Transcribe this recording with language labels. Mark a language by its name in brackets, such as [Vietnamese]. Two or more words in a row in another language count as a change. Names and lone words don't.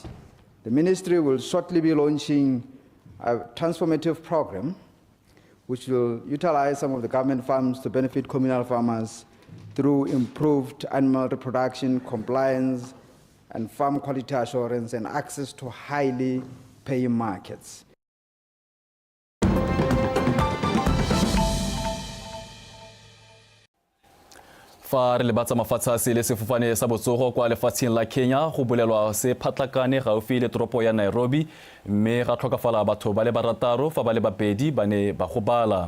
[English] The ministry will shortly be launching a transformative program which will utilize some of the government farms to benefit communal farmers through improved animal reproduction, compliance, and farm quality assurance and access to highly paying markets. [Tswana] Fa re lebatsa mafatshe le sefofane sa botsogo kwa lefatsheng la Kenya go bolelwa se phatlakane gaufi le toropo ya Nairobi mme ga tlhokafala batho ba le barataro fa ba le babedi ba ne ba gobala.